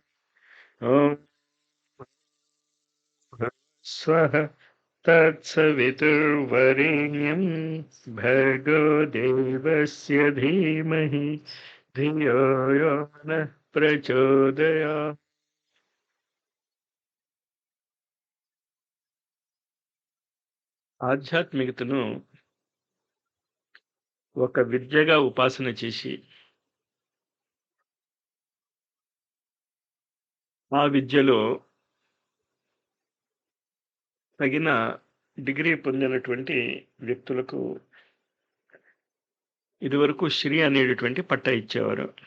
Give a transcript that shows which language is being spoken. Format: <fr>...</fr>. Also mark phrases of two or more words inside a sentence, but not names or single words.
<sa>ॐ स्वः तत्सवितुर्वरेण्यं भर्गो देवस्य धीमहि धियो यो नः प्रचोदयात्।</sa> <te>ఆధ్యాత్మికతను ఒక విద్యగా ఉపాసన చేసి ఆ విద్యలో తగిన డిగ్రీ పొందినటువంటి వ్యక్తులకు ఇదివరకు శ్రీ అనేటటువంటి పట్టా ఇచ్చేవారు.</te>